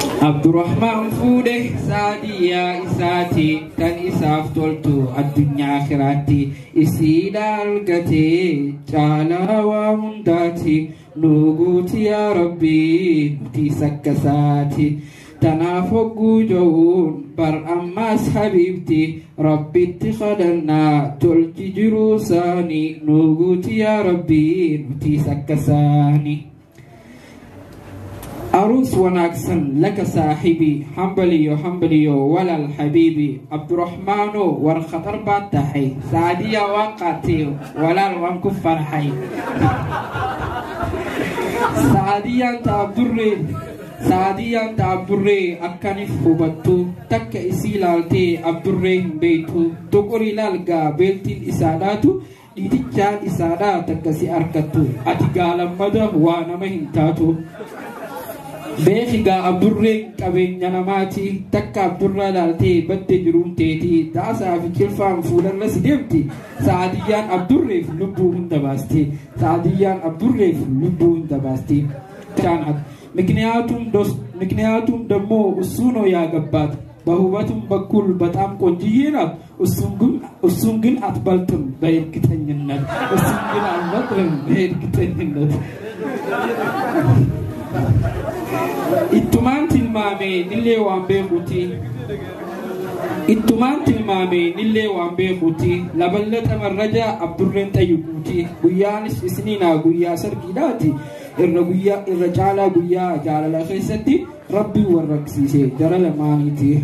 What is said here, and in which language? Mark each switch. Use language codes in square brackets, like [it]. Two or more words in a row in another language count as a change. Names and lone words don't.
[om] Abdurrahmaan fuudhe Saadiyyaa isaati, tan isaaf toltu addunyaa akhiraatti, isiidha argatee caalaa waa hundaati, nu guuti yaa Rabbi, nuti sakkasaati. Tanaaf hogguu ja'uun bar ammaas habiibti, Rabbitti kadhannaa, tolchi jiruu saani, nu guuti yaa Rabbi, nuti sakkasaani. [so] Arus wanaagsan laka saahibi, hambaliyo, hambaliyo, walal habibi. Abdurrahmaano war khatar baad tahay, Saadiyaa waan qaatee, walaal waan ku farxay. [om] Saadiyaan ta Abdurree, Saadiyaan ta Abdurree akkanif hubattu, takka isii ilaaltee Abdurree hin beektu. Tuqur ilaal gaa beeltiin isaadhaatu, dhiitichaan isaadhaa takka si harkattu. Ati gaalammada waa nama hin taatu. Beeki gaa Abdurreen qabeenya namaati, takka Abdurraa ilaaltee badde jiruun teeti. Taasaa fi kilfaan fuularra si deemti. Saadiyaan Abdurreef lubbuu hunda baasti. Saadiyaan Abdurreef lubbuu hunda baasti. Kaan at-, [am] ምክንያቱም ዶስ-፣ ምክንያቱም ደግሞ እሱ ነው ያገባት። በውበቱም በኩል በጣም ቆንጅዬ ናት። እሱን ግን፣ እሱን ግን አትበልጥም በእርግጠኝነት። እሱን ግን አትበልጥም በእርግጠኝነት። [om] Ittumaan tilmaame nillee waan beekuuti. Ittumaan tilmaame nillee waan beekuuti. Laballaxa marraja Abdurreen xayyuquuti. Guyyaanis isniinaa guyyaa sargiidhaati. Irra guyyaa, irra caalaa guyyaa jaalala keessatti Rabbi warraqsiise jara lamaaniiti.